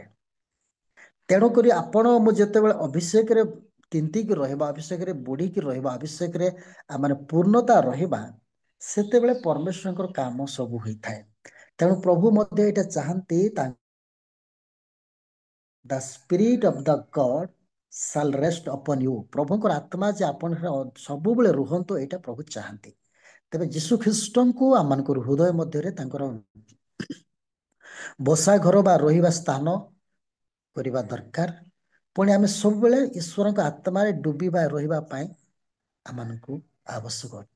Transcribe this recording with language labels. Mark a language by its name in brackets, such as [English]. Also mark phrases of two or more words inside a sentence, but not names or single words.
[Odia] ତେଣୁକରି ଆପଣ ମୁଁ ଯେତେବେଳେ ଅଭିଷେକରେ ତିନ୍ତିକି ରହିବା, ଅଭିଷେକରେ ବୁଡ଼ିକି ରହିବା, ଅଭିଷେକରେ ମାନେ ପୂର୍ଣ୍ଣତା ରହିବା, ସେତେବେଳେ ପରମେଶ୍ୱରଙ୍କର କାମ ସବୁ ହୋଇଥାଏ। ତେଣୁ ପ୍ରଭୁ ମଧ୍ୟ ଏଇଟା ଚାହାନ୍ତି, [English] The Spirit of the God shall rest upon you, [Odia] ପ୍ରଭୁଙ୍କର ଆତ୍ମା ଯେ ଆପଣ ସବୁବେଳେ ରୁହନ୍ତୁ, ଏଇଟା ପ୍ରଭୁ ଚାହାନ୍ତି। ତେବେ ଯୀଶୁ ଖ୍ରୀଷ୍ଟଙ୍କୁ ଆମମାନଙ୍କର ହୃଦୟ ମଧ୍ୟରେ ତାଙ୍କର ବସା ଘର ବା ରହିବା ସ୍ଥାନ କରିବା ଦରକାର। ପୁଣି ଆମେ ସବୁବେଳେ ଈଶ୍ୱରଙ୍କ ଆତ୍ମାରେ ଡୁବିବା ରହିବା ପାଇଁ ଆମମାନଙ୍କୁ ଆବଶ୍ୟକ ଅଛି।